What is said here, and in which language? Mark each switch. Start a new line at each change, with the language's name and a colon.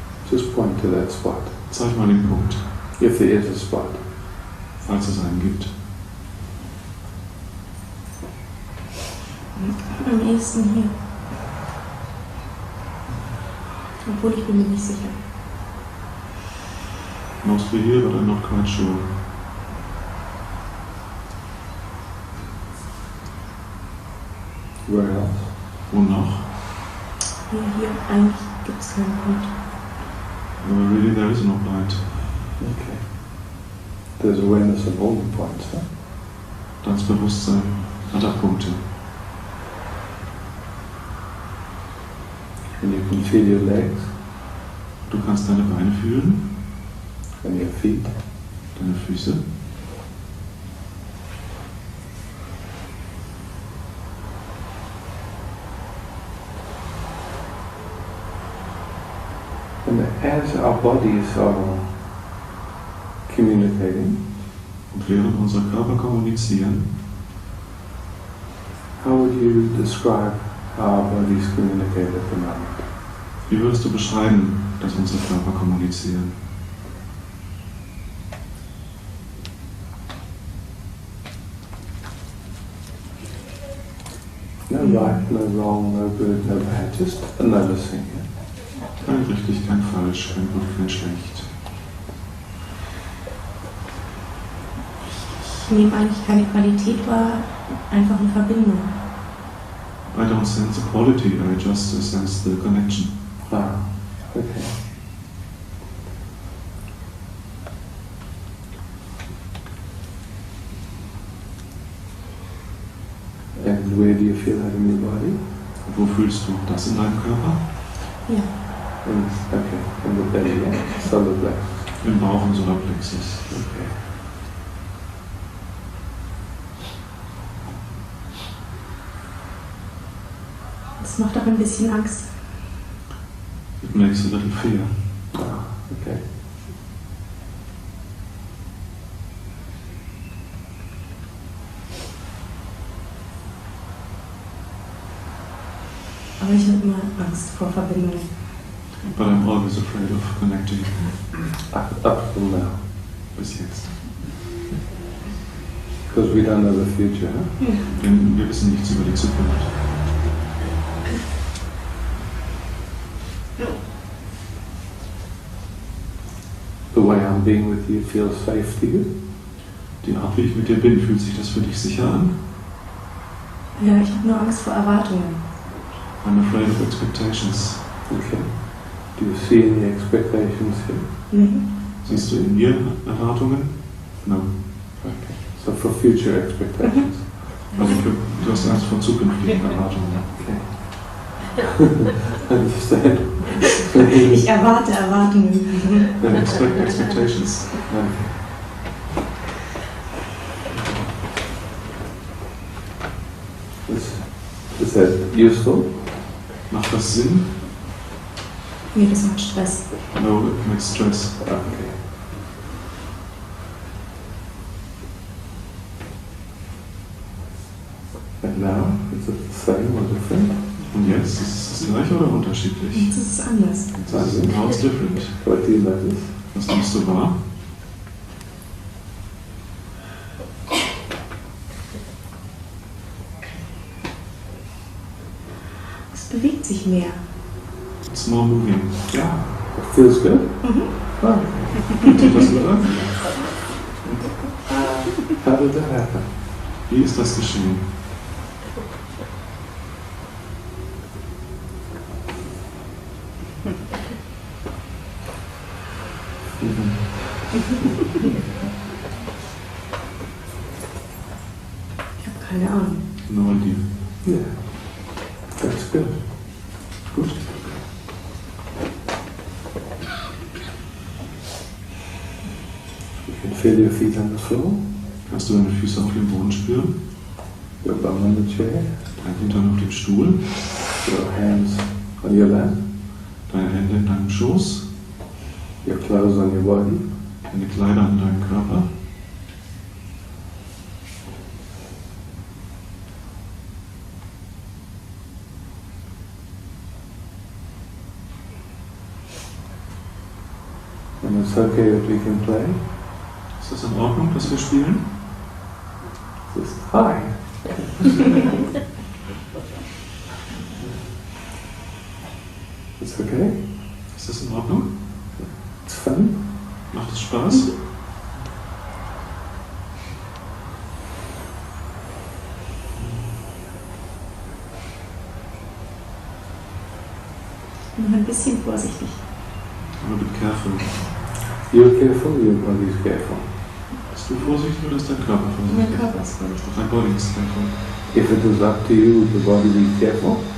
English: Just point to that spot,
German: Zeig mal den Punkt.
English: if there is a spot.
German: als es einen gibt? Am ehesten hier. Obwohl ich bin mir nicht sicher.
English: Mostly here, but I'm not quite sure. Where else?
German: Wo noch? Hier eigentlich gibt es keinen Punkt.
English: Really, there is no point. Okay. There's awareness of all the points, huh?
German: Das Bewusstsein aller Punkte.
English: And you can feel your legs
German: Du kannst deine Beine fühlen,
English: and your feet.
German: deine Füße.
English: And as our bodies are communicating,
German: Und während unsere Körper kommunizieren,
English: how would you describe how our bodies communicate at the moment?
German: wie würdest du beschreiben, dass unsere Körper kommunizieren?
English: No right, no wrong, no good, no bad, just another thing. Yeah?
German: Kein richtig, kein falsch, kein gut, kein schlecht. Ich nehme eigentlich keine Qualität wahr, einfach eine Verbindung.
English: I don't sense a quality, I just sense the connection. Ah, okay. And where do you feel that in your body?
German: Und wo fühlst du das in deinem Körper? Ja.
English: In the belly, yeah? Solar plexus.
German: Im Bauch und Solarplexus.
English: Okay.
German: Das macht auch ein bisschen Angst.
English: It makes a little fear. Ah, okay.
German: Aber ich habe immer Angst vor Verbindungen.
English: But I'm always afraid of connecting. Up till now.
German: Bis jetzt.
English: Because we don't know the future, huh?
German: Denn wir wissen nichts über die Zukunft.
English: The way I'm being with you feels safe to you?
German: Die Art, wie ich mit dir bin, fühlt sich das für dich sicher an? Ja, ich habe nur Angst vor Erwartungen.
English: I'm afraid of expectations. Okay. Do you see any expectations here?
German: Siehst du in mir Erwartungen?
English: No. Okay. So for future expectations.
German: Also du hast Angst vor zukünftigen Erwartungen.
English: Okay. Understand?
German: Ich erwarte Erwartungen.
English: Then expect expectations. Okay. Is that useful?
German: Macht das Sinn? Nee, das macht Stress.
English: No, it makes stress. Okay. And now, is it the same or different?
German: Und jetzt, ist es das gleiche oder unterschiedlich? Jetzt ist es anders.
English: Now it's different. What do you notice?
German: Was nimmst du wahr? Es bewegt sich mehr.
English: It's more moving. Yeah. It feels good? Oh.
German: Fühlt sich das gut an?
English: How did that happen?
German: Wie ist das geschehen? Ich habe keine Ahnung.
English: No idea. Yeah. That's good.
German: Gut.
English: You can feel your feet on the floor,
German: Kannst du deine Füße auf dem Boden spüren?
English: your bum on the chair,
German: Dein Hintern auf dem Stuhl?
English: your hands on your lap,
German: Deine Hände in deinem Schoß?
English: your clothes on your body.
German: Deine Kleider an deinem Körper?
English: And it's okay if we can play.
German: Ist Ist das in Ordnung, dass wir spielen? Das ist hi.
English: It's okay.
German: Ist das in Ordnung?
English: It's fun.
German: Macht es Spaß? Noch ein bisschen vorsichtig.
English: Aber be careful. You're careful, your body is careful.
German: Bist du vorsichtig oder ist dein Körper vorsichtig? Mein Körper ist vorsichtig. Dein Body ist careful.
English: If it was up to you, would the body be careful?